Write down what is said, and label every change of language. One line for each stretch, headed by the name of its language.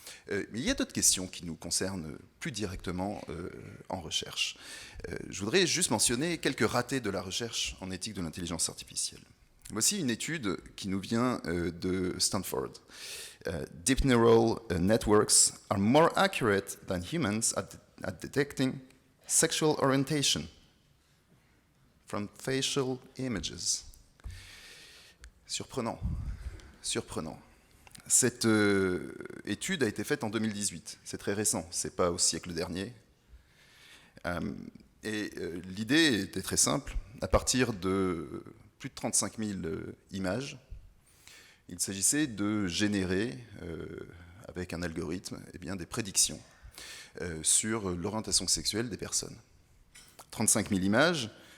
French: Mais il y a d'autres questions qui nous concernent plus directement en recherche. Je voudrais juste mentionner quelques ratés de la recherche en éthique de l'intelligence artificielle. Voici une étude qui nous vient de Stanford.
English: Deep neural networks are more accurate than humans at detecting sexual orientation from facial images.
French: Surprenant, surprenant. Cette étude a été faite en 2018, c'est très récent, c'est pas au siècle dernier. L'idée était très simple, à partir de plus de 35 000 images, il s'agissait de générer, avec un algorithme, des prédictions sur l'orientation sexuelle des personnes. 35 000 images.